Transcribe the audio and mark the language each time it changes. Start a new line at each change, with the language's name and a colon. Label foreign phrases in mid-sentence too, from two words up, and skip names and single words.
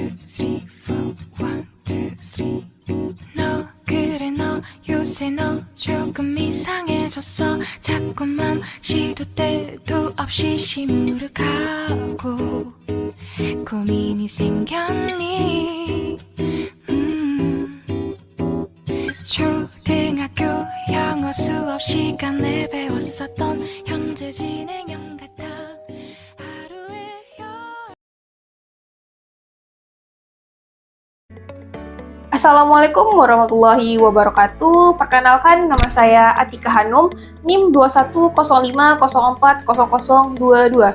English: three, four, one, two, three.
Korean: 너 그래 너 요새 너 조금 이상해졌어. 자꾸만 시도 때도 없이 시무룩하고 고민이 생겼니? 초등학교 영어 수업 시간에 배웠었던 현재 진행형 같아.
Arabic: السلام عليكم ورحمة الله وبركاته.
Indonesian: Perkenalkan, nama saya Atika Hanum, NIM 2105040022.